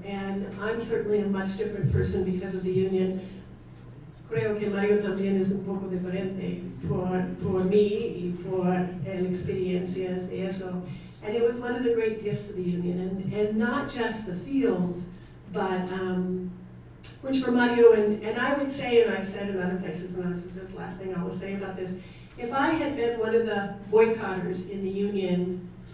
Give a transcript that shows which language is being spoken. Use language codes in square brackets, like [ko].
[en] And I'm certainly a much different person because of the union. [es] Creo que Mario también es un poco diferente por mí y por el experiencias de eso. [en] And it was one of the great gifts of the union, and not just the fields, but which for Mario, and I would say, and I've said in other places, and this is just the last thing I will say about this, if I had been one of the boycotters in the union